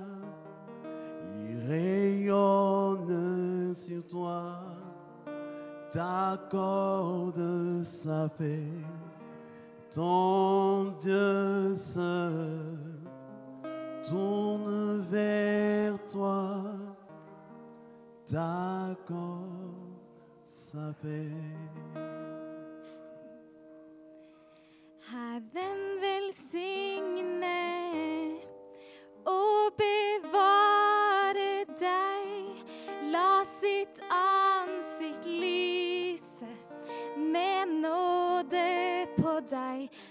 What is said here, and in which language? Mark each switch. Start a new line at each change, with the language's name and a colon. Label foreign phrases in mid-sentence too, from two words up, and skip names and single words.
French: Rayonne sur toi, t'accorde sa paix, ton Dieu seul tourne vers toi, t'accorde sa paix.
Norwegian: Herren velsigne og bevare deg, la sitt ansikt lyse med nåde på deg.